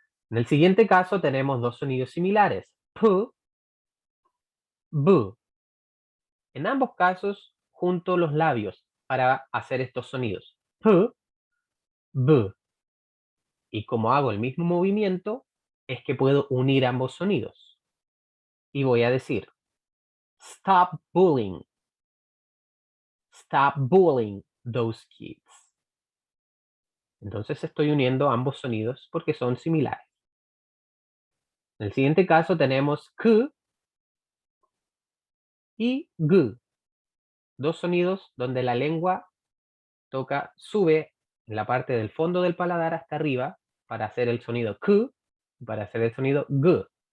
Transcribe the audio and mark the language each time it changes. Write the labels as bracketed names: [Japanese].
[Spanish] En el siguiente caso tenemos dos sonidos similares. P, B. En ambos casos, junto los labios para hacer estos sonidos. P, B. Y como hago el mismo movimiento, es que puedo unir ambos sonidos. Y voy a decir, [English] stop bullying. Stop bullying those kids. [Spanish] Entonces estoy uniendo ambos sonidos porque son similares. En el siguiente caso tenemos K y G. Dos sonidos donde la lengua sube en la parte del fondo del paladar hasta arriba para hacer el sonido K y para hacer el sonido G.